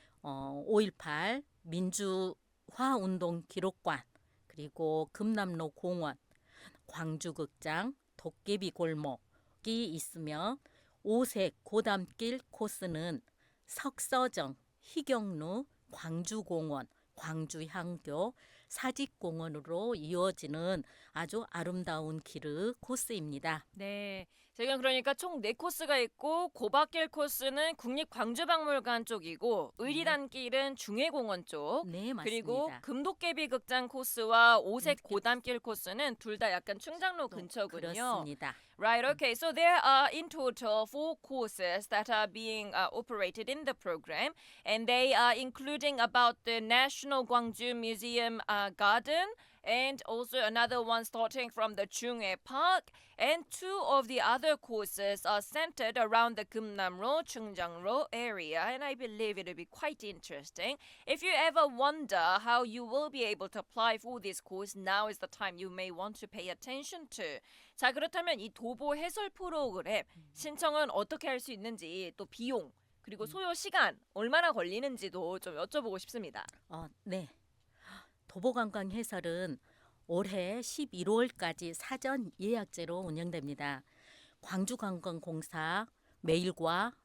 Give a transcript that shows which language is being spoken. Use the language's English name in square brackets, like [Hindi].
[Korean] 5.18 민주화운동 기록관, 그리고 금남로 공원, 광주극장, 도깨비 골목이 있으며, 오색 고담길 코스는 석서정, 희경루, 광주공원, 광주향교, 사직공원으로 이어지는 아주 아름다운 길의 코스입니다. 네. 지금 그러니까 총 4코스가 있고, 고박길 코스는 국립광주박물관 쪽이고, 의리단길은 중해공원 쪽, 네, 맞습니다. 그리고 금도깨비 극장 코스와 오색 고담길 코스는 둘 다 약간 충장로 근처군요. 그렇습니다. [English] Right, okay. So there are in total 4 courses that are being operated in the program, and they are including about the National Gwangju Museum Garden, and also another one starting from the Chunghae Park, and 2 of the other courses are centered around the Gumnam-ro, Chungjang-ro area, and I believe it will be quite interesting. If you ever wonder how you will be able to apply for this course, now is the time you may want to pay attention to. [Korean] 자, 그렇다면 이 도보 해설 프로그램 신청은 어떻게 할 수 있는지, 또 비용, 그리고 소요 시간 얼마나 걸리는지도 좀 여쭤보고 싶습니다. 네. 도보관광 해설은 올해 11월까지 사전 예약제로 운영됩니다. 광주관광공사 메일과